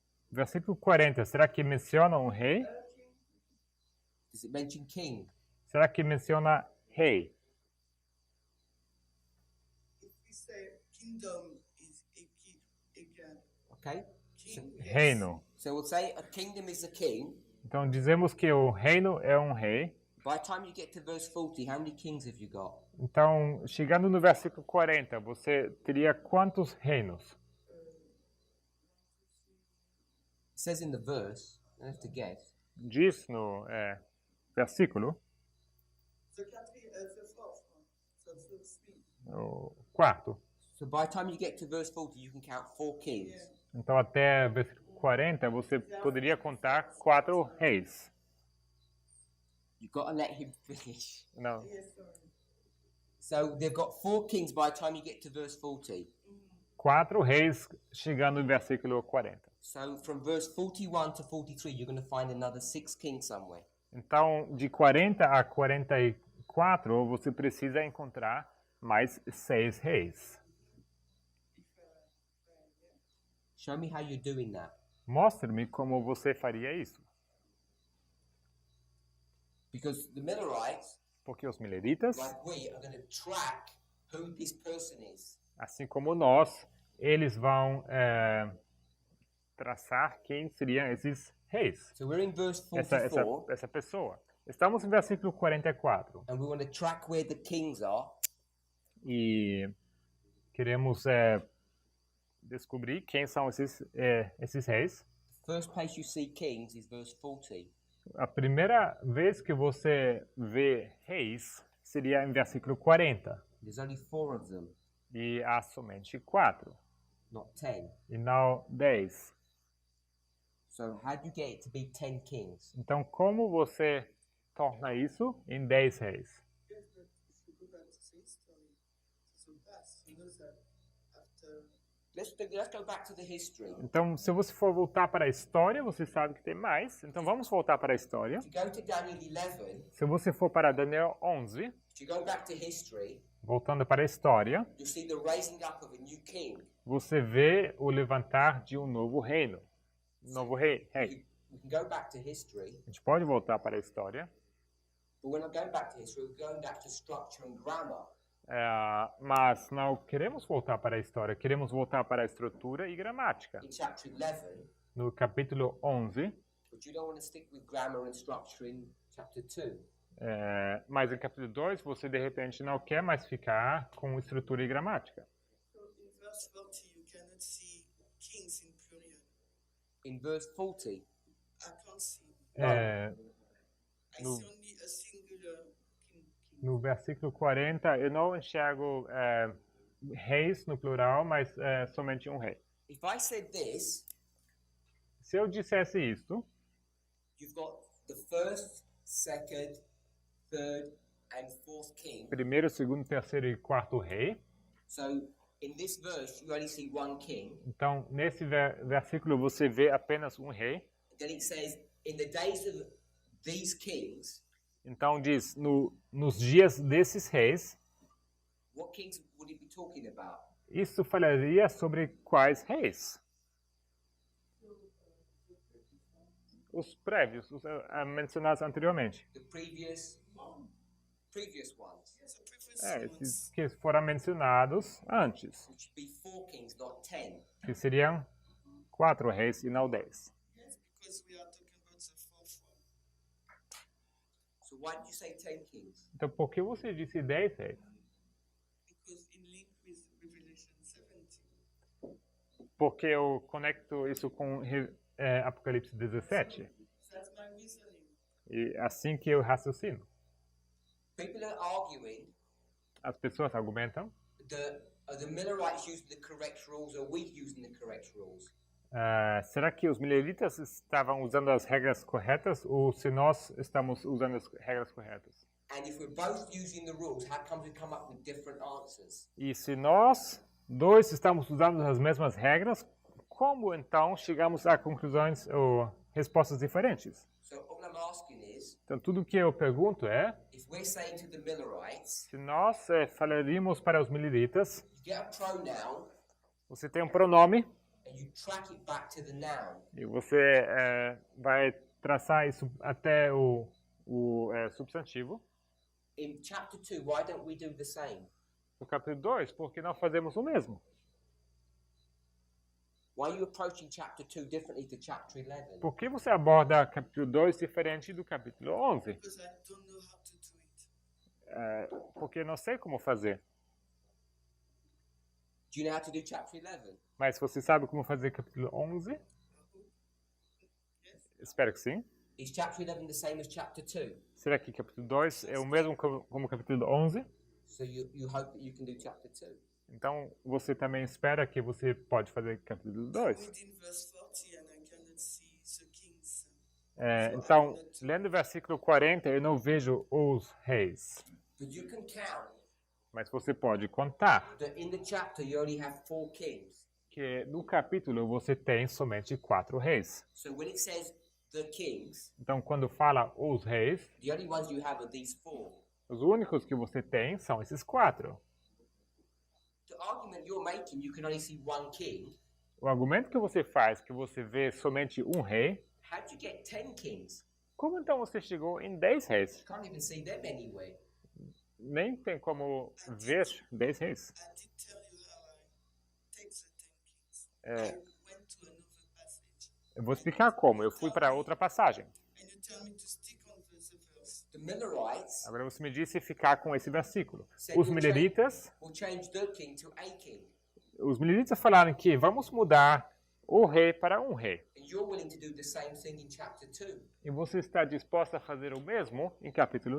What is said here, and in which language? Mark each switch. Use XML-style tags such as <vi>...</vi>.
<pt>Versículo 40, será que menciona um rei?</pt> <en>Does it mention king?</en> <pt>Será que menciona rei?</pt> <en>if we say kingdom is a king again, Okay. king, yes.</en> <pt>Reino.</pt> <en>So we'll say a kingdom is a king.</en> <pt>Então dizemos que o reino é um rei.</pt> <en>By the time you get to verse 40, how many kings have you got?</en> <pt>Então, chegando no versículo 40, você teria quantos reinos?</pt> <en>It says in the verse, I have to guess.</en> <pt>Diz no versículo,</pt> <en>The fourth one, so verse 3.</en> <pt>o quarto.</pt> <en>So by the time you get to verse 40, you can count 4 kings.</en> <pt>Então, até versículo 40, você poderia contar 4 reis.</pt> <en>You've got to let him finish.</en> <pt>Não.</pt> <en>Yes, sorry. So they've got 4 kings by the time you get to verse 40.</en> <pt>4 reis chegando no versículo 40.</pt> <en>So from verse 41 to 43, you're going to find another 6 kings somewhere.</en> <pt>Então, de 40 a 44, você precisa encontrar mais 6 reis.</pt> <en>Show me how you're doing that.</en> <pt>Mostre-me como você faria isso.</pt> <en>Because the Millerites,</en> <pt>Porque os mileritas,</pt> <en>like we, are going to track who this person is.</en> <pt>assim como nós, eles vão traçar quem seriam esses reis.</pt> <en>So we're in verse 44,</en> <pt>Essa pessoa. Estamos no versículo 44</pt> <en>and we want to track where the kings are.</en> <pt>e queremos descobrir quem são esses reis.</pt> <en>The first place you see kings is verse 40.</en> <pt>A primeira vez que você vê reis seria em versículo 40.</pt> <en>There's only 4 of them,</en> <pt>E há somente 4,</pt> <en>not 10.</en> <pt>e não 10.</pt> <en>So how do you get it to be 10 kings?</en> <pt>Então, como você torna isso em 10 reis?</pt> <en>Yes, but if you go back to the history, to the past, you know that after Let's go back to the history.</en> <pt>Então, se você for voltar para a história, você sabe que tem mais. Então, vamos voltar para a história.</pt> <en>If you go to Daniel 11,</en> <pt>Se você for para Daniel 11,</pt> <en>if you go back to history,</en> <pt>voltando para a história,</pt> <en>you'll see the raising up of a new king.</en> <pt>você vê o levantar de um novo reino. novo rei.</pt> <en>We can go back to history,</en> <pt>A gente pode voltar para a história,</pt> <en>but we're not going back to history, we're going back to structure and grammar.</en> <pt>mas não queremos voltar para a história, queremos voltar para a estrutura e gramática.</pt> <en>In chapter 11,</en> <pt>No capítulo 11,</pt> <en>but you don't want to stick with grammar and structure in chapter 2.</en> <pt>mas em capítulo 2 você de repente não quer mais ficar com estrutura e gramática.</pt> <en>So in verse 40, you cannot see kings in plural. In verse 40, I can't see.</en> <pt>É,</pt> <en>I No- see only a singular king.</en> <pt>no versículo 40 eu não enxergo reis no plural, mas somente um rei.</pt> <en>if I said this,</en> <pt>Se eu dissesse isto,</pt> <en>you've got the first, second, third, and fourth king.</en> <pt>primeiro, segundo, terceiro e quarto rei.</pt> <en>So in this verse, you only see one king.</en> <pt>Então, nesse versículo você vê apenas um rei.</pt> <en>Then it says, in the days of these kings,</en> <pt>Então diz, nos dias desses reis,</pt> <en>what kings would it be talking about?</en> <pt>isso falaria sobre quais reis? Os prévios, os mencionados anteriormente.</pt> <en>The previous ones, Yes, the previous</en> <pt>Esses</pt> <en>ones.</en> <pt>que foram mencionados antes,</pt> <en>which would be 4 kings, not 10.</en> <pt>que seriam 4 reis e não 10.</pt> <en>Yes, because we are talking about the fourth one. So why did you say 10 kings?</en> <pt>Então, por que você disse 10 reis?</pt> <en>Because in link with Revelation 17,</en> <pt>Porque eu conecto isso com Apocalipse 17.</pt> <en>that's my reasoning.</en> <pt>E assim que eu raciocino.</pt> <en>People are arguing</en> <pt>As pessoas argumentam,</pt> <en>are the Millerites using the correct rules or we using the correct rules?</en> <pt>será que os mileritas estavam usando as regras corretas ou se nós estamos usando as regras corretas?</pt> <en>And if we're both using the rules, how come we come up with different answers?</en> <pt>E se nós dois estamos usando as mesmas regras, como então chegamos a conclusões ou respostas diferentes?</pt> <en>So all I'm asking is,</en> <pt>Então tudo que eu pergunto é,</pt> <en>if we're saying to the Millerites,</en> <pt>se nós falaríamos para os mileritas,</pt> <en>you get a pronoun</en> <pt>você tem um pronome</pt> <en>and you track it back to the noun.</en> <pt>e você vai traçar isso até o substantivo.</pt> <en>In chapter 2, why don't we do the same?</en> <pt>No capítulo 2, porque não fazemos o mesmo?</pt> <en>Why are you approaching chapter 2 differently to chapter 11?</en> <pt>Por que você aborda capítulo 2 diferente do capítulo 11?</pt> <en>Because I don't know how to do it.</en> <pt>Porque eu não sei como fazer.</pt> <en>Do you know how to do chapter 11?</en> <pt>Mas você sabe como fazer capítulo 11? Espero que sim.</pt> <en>Is chapter 11 the same as chapter 2?</en> <pt>Será que capítulo 2 é o mesmo como capítulo 11?</pt> <en>So you hope that you can do chapter 2.</en> <pt>Então você também espera que você pode fazer capítulo 2.</pt> <en>Reading verse 40 and I cannot see the kings.</en> <pt>Então, lendo o versículo 40, eu não vejo os reis.</pt> <en>But you can count</en> <pt>Mas você pode contar</pt> <en>that in the chapter you only have 4 kings.</en> <pt>que no capítulo você tem somente 4 reis.</pt> <en>So when it says the kings,</en> <pt>Então, quando fala os reis,</pt> <en>the only ones you have are these 4.</en> <pt>os únicos que você tem são esses 4.</pt> <en>The argument you're making, you can only see one king.</en> <pt>O argumento que você faz, que você vê somente um rei,</pt> <en>How did you get 10 kings?</en> <pt>como então você chegou em 10 reis?</pt> <en>You can't even see them anywhere.</en> <pt>Nem tem como ver 10 reis.</pt> <en>I did tell you how I take the 10 kings. I went to another passage</en> <pt>Eu vou explicar como. Eu fui para outra passagem.</pt> <en>and you tell me to stick on the verse. The Millerites</en> <pt>Agora você me disse ficar com esse versículo. Os mileritas</pt> <en>will change the king to a king.</en> <pt>falaram que vamos mudar o rei para um rei.</pt> <en>And you're willing to do the same thing in chapter 2.</en> <pt>E você está disposto a fazer o mesmo em capítulo</pt>